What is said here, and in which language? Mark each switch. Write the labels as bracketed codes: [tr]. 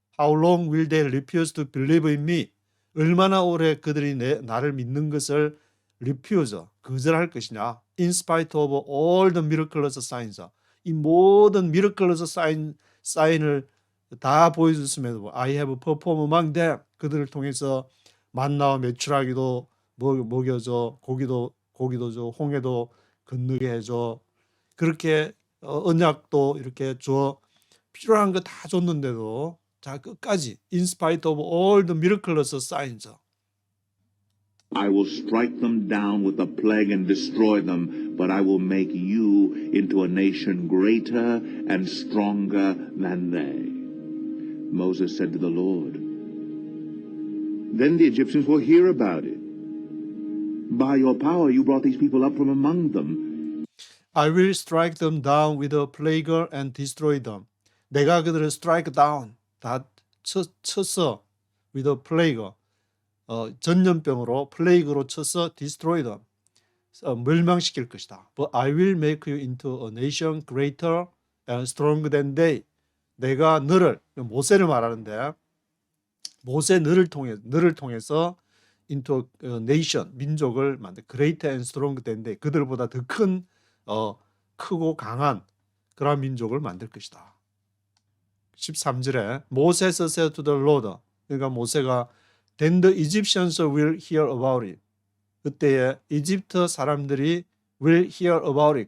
[en] How long will they refuse to believe in me? [ko] 얼마나 오래 그들이 나를 믿는 것을 refuse, 거절할 것이냐? [en] In spite of all the miraculous signs. [ko] 이 모든 miraculous 사인을 다 보여줬음에도 [en] I have performed among them. [ko] 그들을 통해서 만나와 메추라기도 먹여줘, 고기도 줘, 홍해도 건너게 해줘. 그렇게 언약도 이렇게 줘. 필요한 거 다 줬는데도 자 끝까지 [en] in spite of all the miraculous signs. I will strike them down with a plague and destroy them, but I will make you into a nation greater and stronger than they. Moses said to the Lord, "Then the Egyptians will hear about it. By your power you brought these people up from among them." I will strike them down with a plague and destroy them. [ko] 내가 그들을 [en] strike down, [ko] 다 쳤어. [en] with a plague, [ko] 전염병으로 플레이그로 쳐서 [en] destroy them, [ko] 멸망시킬 것이다. [en] But I will make you into a nation greater and stronger than they. [ko] 내가 너를, 모세를 말하는데 모세 너를 통해서 [en] into a nation, [ko] 민족을 만들 [en] greater and stronger than they. [ko] 그들보다 더 큰, 크고 강한 그러한 민족을 만들 것이다. [en] 13절에 Moses said to the Lord. [ko] 그러니까 모세가 [en] Then the Egyptians will hear about it. [ko] 그때에 이집트 사람들이 [en] will hear about it.